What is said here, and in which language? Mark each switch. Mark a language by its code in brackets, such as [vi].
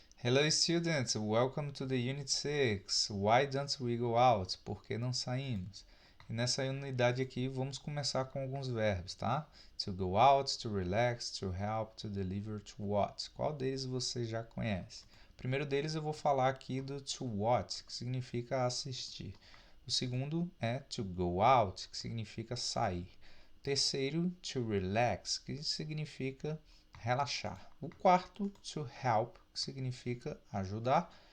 [en] Hello students, welcome to the Unit 6. Why don't we go out? [pt] Por que não saímos? E nessa unidade aqui vamos começar com alguns verbos, tá? [en] To go out, to relax, to help, to deliver, to watch. [pt] Qual deles você já conhece? O primeiro deles eu vou falar aqui do to watch, que significa assistir. O segundo é to go out, que significa sair. O terceiro, to relax, que significa relaxar. O quarto, to help, que significa ajudar.